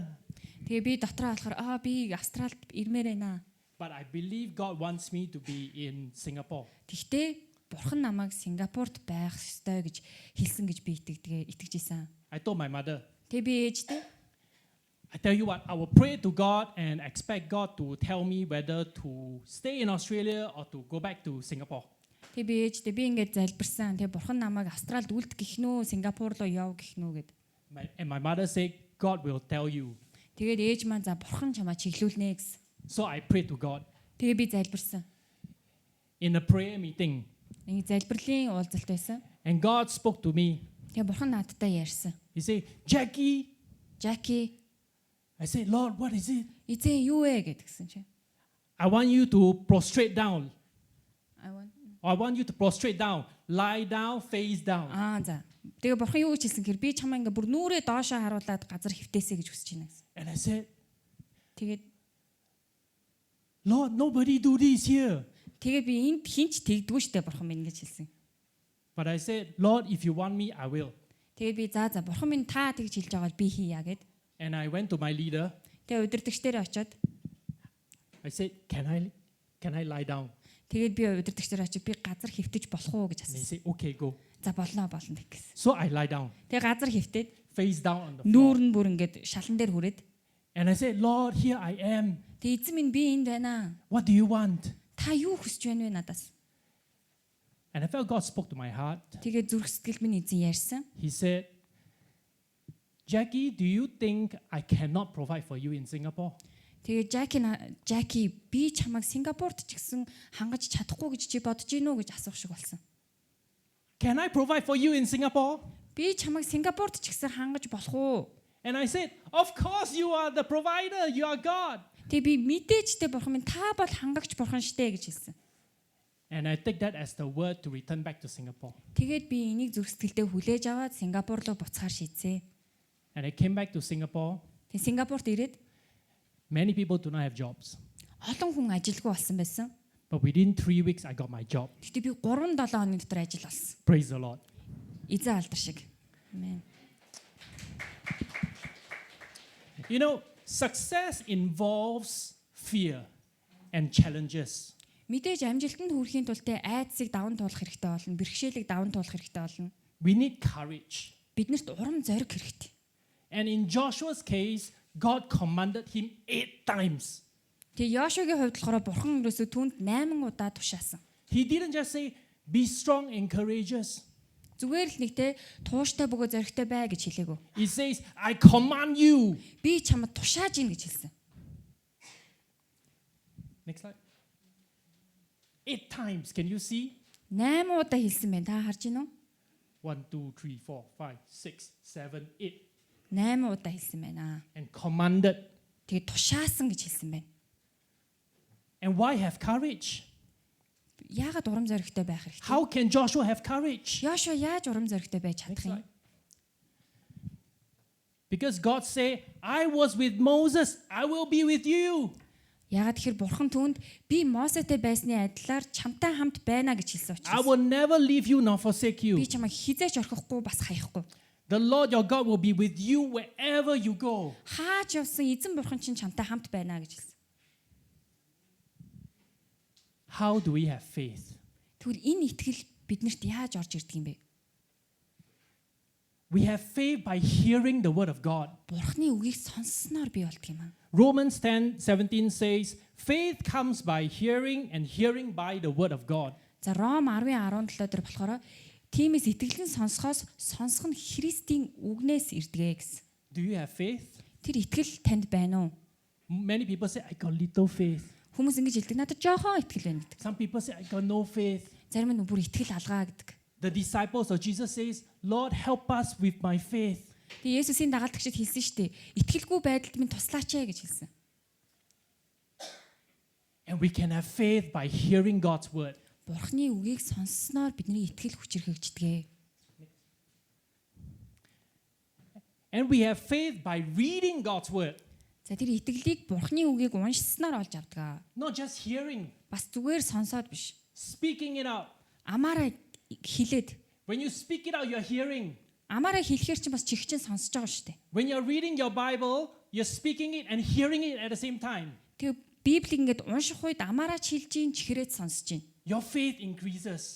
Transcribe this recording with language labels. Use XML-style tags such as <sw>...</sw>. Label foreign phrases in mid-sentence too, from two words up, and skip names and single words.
<mn>Тэгээ би дотроо болохоор би Австралид ирмээр байна.</mn> <en>But I believe God wants me to be in Singapore.</en> <mn>Тэгтээ Бурхан намайг Сингапурт байх ёстой гэж хэлсэн гэж би итгэж исэн.</mn> <en>I told my mother,</en> <mn>Тэгээ би ээжтэй</mn> <en>I tell you what, I will pray to God and expect God to tell me whether to stay in Australia or to go back to Singapore.</en> <mn>тэгээ би ээжтэй би ингэж залбирсан. Тэгээ Бурхан намайг Австралид үлдэх гихнүү, Сингапур руу яв гихнүү гэд.</mn> <en>And my mother said, God will tell you.</en> <mn>Тэгээд ээж маань за Бурхан чамаа чиглүүлнэ гэсэн.</mn> <en>So I prayed to God.</en> <mn>Тэгээ би залбирсан.</mn> <en>In a prayer meeting.</en> <mn>Нэг залбирлын уулзалт байсан.</mn> <en>And God spoke to me.</en> <mn>Тэгээ Бурхан надтай ярьсан.</mn> <en>He said, Jackie.</en> <mn>Жаки,</mn> <en>I said, Lord, what is it?</en> <mn>эзэн юу вэ гэдгсэн чи.</mn> <en>I want you to prostrate down. I I want you to prostrate down. Lie down, face down.</en> <mn>За. Тэгээ Бурхан юу гэж хэлсэн гэхээр би чамаа ингээ бүр нүрээ доошоо харуулад газар хөвтөөсэй гэж хүсэж байна гэсэн.</mn> <en>And I said,</en> <mn>Тэгээд</mn> <en>Lord, nobody do this here.</en> <mn>тэгээ би энд хинч тэгдэггүй штэ Бурхан минь гэж хэлсэн.</mn> <en>But I said, Lord, if you want me, I will.</en> <mn>Тэгээд би за Бурхан минь та тэгж хэлж байгаа бол би хийя гэд.</mn> <en>And I went to my leader.</en> <mn>Тэгээ удирдагч дээр очиод</mn> <en>I said, can I lie down?</en> <mn>тэгээд би удирдагч дээр очиод би газар хөвтөж болох уу гэж</mn> <en>And he</en> <mn>асуусан.</mn> <en>said, okay, go.</en> <mn>За болно гэсэн.</mn> <en>So I lie down,</en> <mn>Тэгээ газар хөвтөд</mn> <en>face down on the floor.</en> <mn>нүүр нь бүр ингээд шалан дээр хүрээд</mn> <en>And I said, Lord, here I am.</en> <mn>тэгээ эзэн минь би энд байна.</mn> <en>What do you want?</en> <mn>Та юу хүсэж байна вэ надаас?</mn> <en>And I felt God spoke to my heart.</en> <mn>Тэгээ зүрх сэтгэл минь эзэн ярьсан.</mn> <en>He said, Jackie, do you think I cannot provide for you in Singapore?</en> <mn>Тэгээ Жаки би чамайг Сингапурт ч гэсэн хангаж чадахгүй гэж чи бодож гинүү гэж асуух шиг болсон.</mn> <en>Can I provide for you in Singapore?</en> <mn>Би чамайг Сингапурт ч гэсэн хангаж болох уу?</mn> <en>And I said, of course you are the provider. You are God.</en> <mn>Тэгээ би мэдээчтэй Бурхан минь та бол хангагч Бурхан штэ гэж хэлсэн.</mn> <en>And I take that as the word to return back to Singapore.</en> <mn>Тэгээд би энийг зүрх сэтгэлдээ хүлээж аваад Сингапур руу буцахаар шийдсэн.</mn> <en>And I came back to Singapore.</en> <mn>Тэгээ Сингапурт ирээд</mn> <en>Many people do not have jobs.</en> <mn>олон хүн ажилгүй болсон байсан.</mn> <en>But within 3 weeks, I got my job.</en> <mn>Гэхдээ би 3-7 хоногийн дотор ажил олсон.</mn> <en>Praise the Lord.</en> <mn>Эзэн алдар шиг. Амен.</mn> <en>You know, success involves fear and challenges.</en> <mn>Мэдээж амжилтанд хүрэхийн тулд айдсыг даван туулах хэрэгтэй болно. Бэрхшээлийг даван туулах хэрэгтэй болно.</mn> <en>We need courage.</en> <mn>Биднэрт урам зориг хэрэгтэй.</mn> <en>And in Joshua's case, God commanded him 8 times.</en> <mn>Тэгээ Йошуагийн хувьд болохоор бурхан ерөөсөө түүнд 8 удаа тушаасан.</mn> <en>He didn't just say, be strong and courageous.</en> <mn>Зүгээр л нэг те тууштай бөгөө зоригтой бай гэж хэлээгүү.</mn> <en>He says, I command you.</en> <mn>Би чамд тушааж ийн гэж хэлсэн.</mn> <en>Next slide. 8 times. Can you see?</en> <mn>8 удаа хэлсэн байна. Та харж байна уу?</mn> <en>1, 2, 3, 4, 5, 6, 7, 8.</en> <mn>8 удаа хэлсэн байна.</mn> <en>And commanded.</en> <mn>Тэгээ тушаасан гэж хэлсэн байна.</mn> <en>And why have courage?</en> <mn>Яагаад урам зоригтой байх хэрэгтэй?</mn> <en>How can Joshua have courage?</en> <mn>Йошуа яаж урам зоригтой байж</mn> <en>Next</en> <mn>чадах юм?</mn> <en>slide. Because God said, I was with Moses, I will be with you.</en> <mn>Яагаад тэгэхээр бурхан түүнд би Мосетэй байсны адилаар чамтай хамт байна гэж хэлсэн</mn> <en>I</en> <mn>учраас</mn> <en>will never leave you nor forsake you.</en> <mn>би чамайг хизээч орхихгүй бас хаяхгүй.</mn> <en>The Lord your God will be with you wherever you go.</en> <mn>Хаач явсан эзэн бурхан чинь чамтай хамт байна гэж хэлсэн.</mn> <en>How do we have faith?</en> <mn>Тэгвэл энэ итгэл биднэрт яаж орж ирдэг юм бэ?</mn> <en>We have faith by hearing the word of God.</en> <mn>Бурханы үгийг сонссноор бий болдог юм аа.</mn> <en>Romans 10:17 says, faith comes by hearing and hearing by the word of God.</en> <mn>За Ром 10:17 дээр болохоор тиймээс итгэлэн сонсохоос сонсох нь Христийн үгнээс ирдэгэ гэсэн.</mn> <en>Do you have faith?</en> <mn>Тэр итгэл танд байна уу?</mn> <en>Many people say, I got little faith.</en> <mn>Хүмүүс ингэж хэлдэг. Надад жоохон итгэл байна гэдэг.</mn> <en>Some people say, I got no faith.</en> <mn>Зарим нь бүр итгэл алгаа гэдэг.</mn> <en>The disciples of Jesus says, Lord, help us with my faith.</en> <mn>Тэгээ Есүсийн дагалдагчид хэлсэн шүү дээ. Итгэлгүй байдалд минь туслаач ээ гэж хэлсэн.</mn> <en>And we can have faith by hearing God's word.</en> <mn>Бурхны үгийг сонссноор бидний итгэл хүчрхэгждэг.</mn> <en>And we have faith by reading God's word.</en> <mn>За тэр итгэлийг Бурхны үгийг уншснаар олж авдаг.</mn> <en>Not just hearing,</en> <mn>Бас зүгээр сонсоод биш.</mn> <en>speaking it out.</en> <mn>Амаараа хэлээд</mn> <en>When you speak it out, you're hearing.</en> <mn>амаараа хэлэхээр чинь бас чихчин сонсож байгаа шүү дээ.</mn> <en>When you're reading your Bible, you're speaking it and hearing it at the same time.</en> <mn>Тэгээ Библийг ингээд унших үед амаараа хэлж ийн чихрээд сонсож ийн.</mn> <en>Your faith increases.</en>